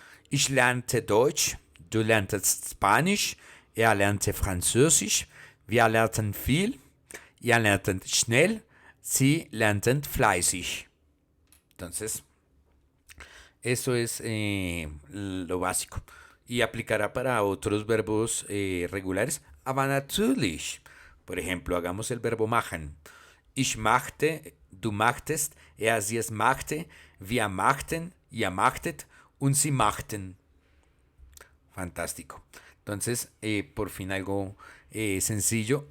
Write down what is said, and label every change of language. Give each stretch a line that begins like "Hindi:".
German: Ich lernte Deutsch, du lerntest Spanisch, er lernte Französisch, wir lernten viel, ihr lernten schnell, sie lernten fleißig.
Spanish: Entonces, eso es lo básico. Y aplicará para otros verbos regulares.
German: Aber natürlich.
Spanish: Por ejemplo, hagamos el verbo machen.
German: Ich machte, du machtest, er, sie, es machte, wir machten, ihr machtet und sie machten.
Spanish: Fantástico. Entonces, por fin algo sencillo.